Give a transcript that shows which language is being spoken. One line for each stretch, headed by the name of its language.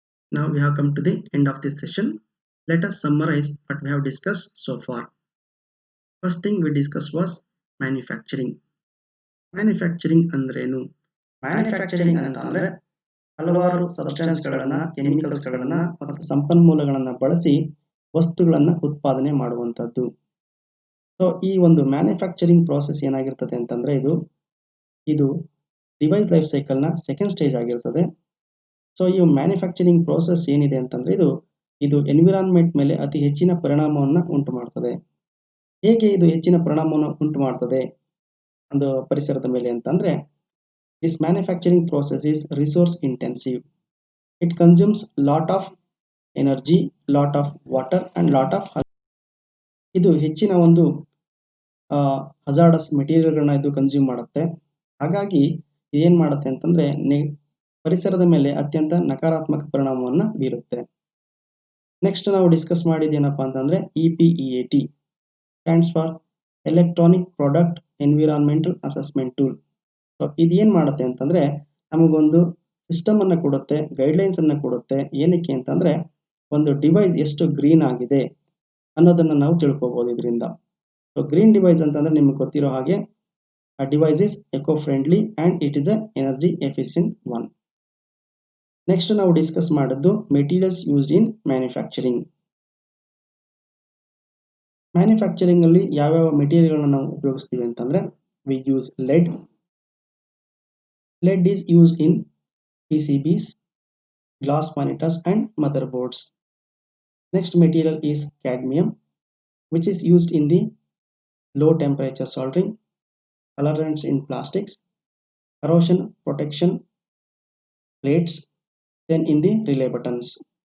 English: Now we have come to the end of this session. Let us summarize what we have discussed so far. First thing we discussed was manufacturing. Manufacturing
Kannada: ಅಂದ್ರೇನು? Manufacturing ಅಂತ ಅಂದ್ರೆ ಹಲವಾರು ಸಬ್ಸ್ಟೆನ್ಸ್ಗಳನ್ನ, ಕೆಮಿಕಲ್ಸ್ಗಳನ್ನ ಮತ್ತು ಸಂಪನ್ಮೂಲಗಳನ್ನ ಬಳಸಿ ವಸ್ತುಗಳನ್ನ ಉತ್ಪಾದನೆ ಮಾಡುವಂಥದ್ದು. ಸೊ ಈ ಒಂದು ಮ್ಯಾನುಫ್ಯಾಕ್ಚರಿಂಗ್ ಪ್ರಾಸೆಸ್ ಏನಾಗಿರ್ತದೆ ಅಂತಂದ್ರೆ ಇದು ಡಿವೈಸ್ ಲೈಫ್ ಸೈಕಲ್ನ ಸೆಕೆಂಡ್ ಸ್ಟೇಜ್ ಆಗಿರ್ತದೆ. ಸೊ ಈ ಮ್ಯಾನುಫ್ಯಾಕ್ಚರಿಂಗ್ ಪ್ರಾಸೆಸ್ ಏನಿದೆ ಅಂತಂದ್ರೆ ಇದು ಎನ್ವಿರಾನ್ಮೆಂಟ್ ಮೇಲೆ ಅತಿ ಹೆಚ್ಚಿನ ಪರಿಣಾಮವನ್ನು ಉಂಟು ಮಾಡ್ತದೆ. ಹೇಗೆ ಇದು ಹೆಚ್ಚಿನ ಪರಿಣಾಮವನ್ನು ಉಂಟು ಮಾಡ್ತದೆ ಒಂದು ಪರಿಸರದ ಮೇಲೆ ಅಂತಂದ್ರೆ,
English: this manufacturing process is resource intensive. It consumes lot of energy, lot of water and lot of
Kannada: ಇದು ಹೆಚ್ಚಿನ ಒಂದು ಹಜಾರ್ಡಸ್ ಮೆಟೀರಿಯಲ್ಗಳನ್ನ ಇದು ಕನ್ಸ್ಯೂಮ್ ಮಾಡುತ್ತೆ. ಹಾಗಾಗಿ ಏನ್ ಮಾಡುತ್ತೆ ಅಂತಂದ್ರೆ ಪರಿಸರದ ಮೇಲೆ ಅತ್ಯಂತ ನಕಾರಾತ್ಮಕ ಪರಿಣಾಮವನ್ನು ಬೀರುತ್ತೆ. ನೆಕ್ಸ್ಟ್ ನಾವು ಡಿಸ್ಕಸ್ ಮಾಡಿದ್ದೇನಪ್ಪ ಅಂತಂದ್ರೆ EPEAT stands for electronic product environmental assessment tool. So ಇದೇನ್ ಮಾಡುತ್ತೆ ಅಂತಂದ್ರೆ ನಮಗೊಂದು ಸಿಸ್ಟಮ್ ಅನ್ನ ಕೊಡುತ್ತೆ, ಗೈಡ್ಲೈನ್ಸ್ ಅನ್ನ ಕೊಡುತ್ತೆ. ಏನಕ್ಕೆ ಅಂತಂದ್ರೆ ಒಂದು ಡಿವೈಸ್ ಎಷ್ಟು ಗ್ರೀನ್ ಆಗಿದೆ ಅನ್ನೋದನ್ನ ನಾವು ತಿಳ್ಕೊಬಹುದು ಇದರಿಂದ.
English: so green device
Kannada: ಅಂತಂದ್ರೆ ನಿಮ್ಗೆ ಗೊತ್ತಿರೋ ಹಾಗೆ
English: ಆ device is eco friendly and it is a energy efficient one.
Kannada: Next ನಾವು ಡಿಸ್ಕಸ್ ಮಾಡಿದ್ದು
English: Materials used in manufacturing.
Kannada: Manufacturing ಅಲ್ಲಿ ಯಾವ್ಯಾವ ಮೆಟೀರಿಯಲ್ಗಳನ್ನ ನಾವು ಉಪಯೋಗಿಸ್ತೀವಿ ಅಂತಂದ್ರೆ
English: We use lead. Lead is used in PCBs, glass monitors and motherboards. Next material is cadmium, which is used in the low temperature soldering, colorants in plastics, corrosion protection plates, then in the relay buttons.